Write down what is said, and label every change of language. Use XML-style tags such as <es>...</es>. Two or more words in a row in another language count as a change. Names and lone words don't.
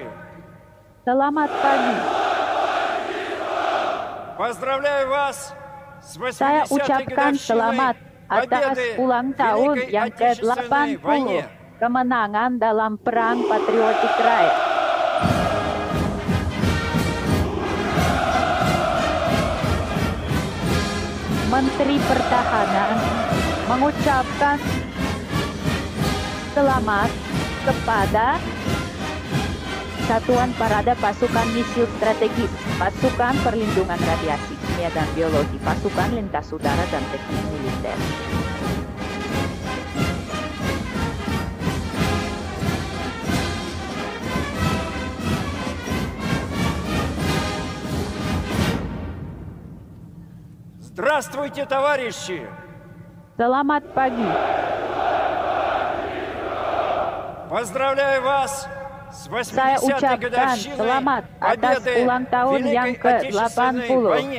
<id>Selamat pagi.</id> <ru>Поздравляю вас с</ru> <id>Saya</id> <ru>80-й</ru> <id>ucapkan</id> <ru>годовщиной</ru> <id>selamat atas</id> <ru>победы</ru> <id>ulang</id> <ru>в</ru> <id>tahun</id> <ru>Великой</ru> <id>yang</id> <ru>Отечественной</ru> <id>ke-80</id> <ru>войне.</ru> <id>kemenangan dalam Perang Patriotik Raya. Menteri Pertahanan mengucapkan selamat kepada Satuan Parade Pasukan Misil Strategis, Pasukan Perlindungan Radiasi Kimia dan Biologi, Pasukan Lintas Udara dan Teknik Militer.</id> <ru>Здравствуйте, товарищи!</ru> <id>Selamat pagi.</id> <ru>Поздравляю вас С</ru> <id>Saya</id> <ru>80-й</ru> <id>ucapkan</id> <ru>годовщиной</ru> <id>selamat atas</id> <ru>победы</ru> <id>ulang tahun yang</id> <ru>Великой Отечественной</ru> <id>ke-80,</id> <ru>войне.</ru>